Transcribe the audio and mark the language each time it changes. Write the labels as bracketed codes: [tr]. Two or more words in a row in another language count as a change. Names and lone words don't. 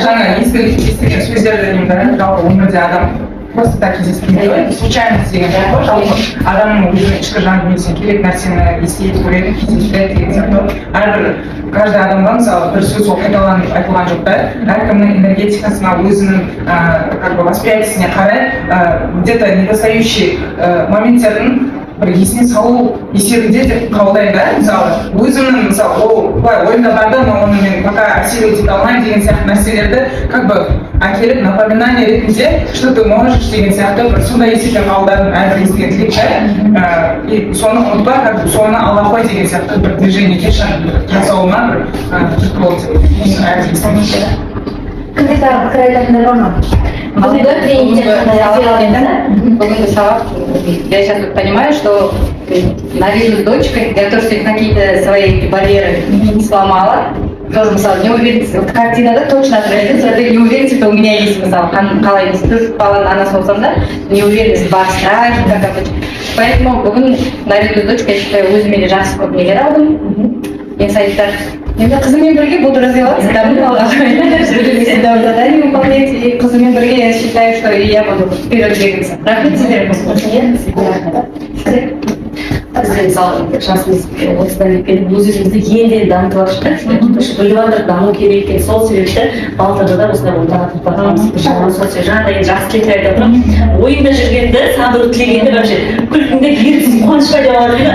[kk] Жаңа естіген сөздерді деймін, жалпы өмірде адам [ru] просто так [kk] кездескенде случайность деген бар, жалпы адамның өзінің ішкі жан дүниесіне керек нәрсені естиді, көреді, кездеседі деген сияқты. Әрбір каждый адамға мысалы бір сөз ол қайталанып айтылған жоқ та, әркімнің энергетикасына, өзінің [ru] как бы [kk] восприятиесіне қарай [ru] где-то недостающий [kk] моменттердің бір есіне салу есебінде деп қабылдаймын да, мысалы өзімнің мысалы ол былай ойымда бар да, но оны мен [ru] пока осилить [kk] ете алмаймын деген сияқты нәрселерді [ru] как бы [kk] әкеліп напоминание ретінде, [ru] что ты можешь [kk] деген сияқты бір сондай есеппен қабылдадым әрбір естіген тілекті, и соны ұмытпа, [ru] как бы [kk] соны ала қой деген сияқты бір движениеге жасауыма бір түрткі болды деп ойлаймын. Кімде пікір айтатындар бар ма? Бүгінгі сабақ, [ru] я сейчас понимаю, что наряду с дочкой, я тоже какие-то свои барьеры не сломала. Тоже, мысалы, неуверенность, вот картинада точно отражается, этой неуверенности, у меня есть, [kk] мысалы, қалай емес, төрт баланың анасы болсам да, неуверенность бар, [ru] страх, как обычно. Поэтому бүгін наряду с дочкой, я считаю, [kk] өзіме де жақсы көп нелер алдым. Инсайттар. Енді қызыммен бірге [ru] буду развиваться, всегда задание выполнять, и [kk] қызыммен бірге [ru] я считаю, что и я буду вперед двигаться. [kk] Рахмет сіздерге. Мысалы, жасымыз осыдан келіп өзімізді елден дамытып жатырмыз. Біліп жатыр, даму керек екен. Сол себепті балтырда осылай ойланып жатырмыз. Жаңағыдай жақсы тілектер айтып отырмын. Ойымда жүргенді, сабыр тілегенде вообще күлкіңде еріксіз қуаныш пайда болады.